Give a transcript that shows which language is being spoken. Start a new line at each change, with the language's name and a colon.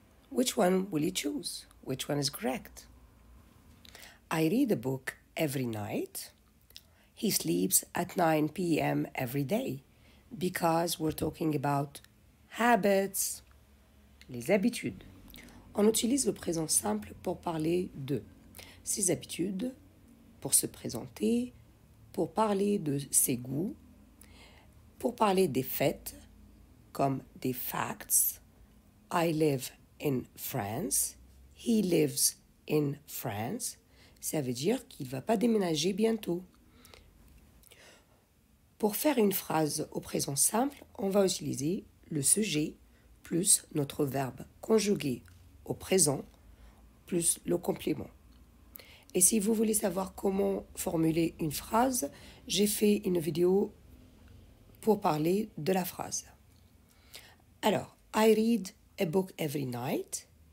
English: Which one will you choose? Which one is correct? I read a book every night. He sleeps at 9 p.m. every day because we're talking about habits,
French: les habitudes. On utilise le présent simple pour parler de ses habitudes, pour se présenter, pour parler de ses goûts, pour parler des faits, comme des facts.
English: I live in France. He lives in France.
French: Ça veut dire qu'il ne va pas déménager bientôt. Pour faire une phrase au présent simple, on va utiliser le sujet plus notre verbe conjugué au présent plus le complément. Et si vous voulez savoir comment formuler une phrase, j'ai fait une vidéo pour parler de la phrase.
English: Alors, I read a book every night.